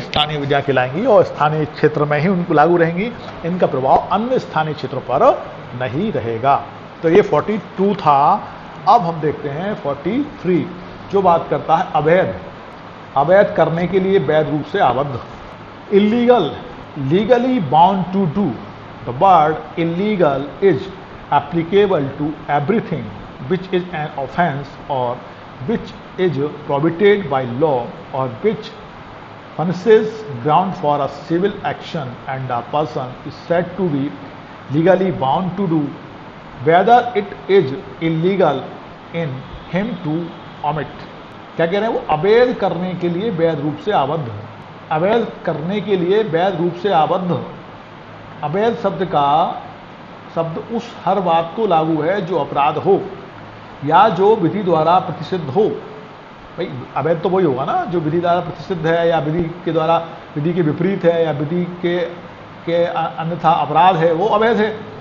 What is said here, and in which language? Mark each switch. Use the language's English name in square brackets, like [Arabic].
[Hindi] स्थानीय विधियां कहलाएंगी, और स्थानीय क्षेत्र में ही उनको लागू रहेंगी। इनका प्रभाव अन्य स्थानीय क्षेत्रों पर नहीं रहेगा। तो ये 42 था। अब हम देखते हैं 43, जो बात करता है अवैध अवैध करने के लिए वैध रूप से आबद्ध। [English] Illegal, legally bound to do. The word illegal is applicable to everything which is an offence और which is prohibited by law और which furnishes ground for a civil action, and a person is said to be legally bound to do whether it is illegal in him to omit। [Hindi] क्या कह रहे हैं वो? अवैध करने के लिए वैध रूप से आबद्ध। अवैध करने के लिए वैध रूप से आबद्ध। अवैध शब्द उस हर बात को लागू है जो अपराध हो या जो विधि द्वारा प्रतिषिद्ध हो। भाई अवैध तो वही होगा ना जो विधि द्वारा प्रतिषिद्ध है या विधि के द्वारा, विधि के विपरीत है या विधि के अन्यथा अपराध है, वो अवैध है।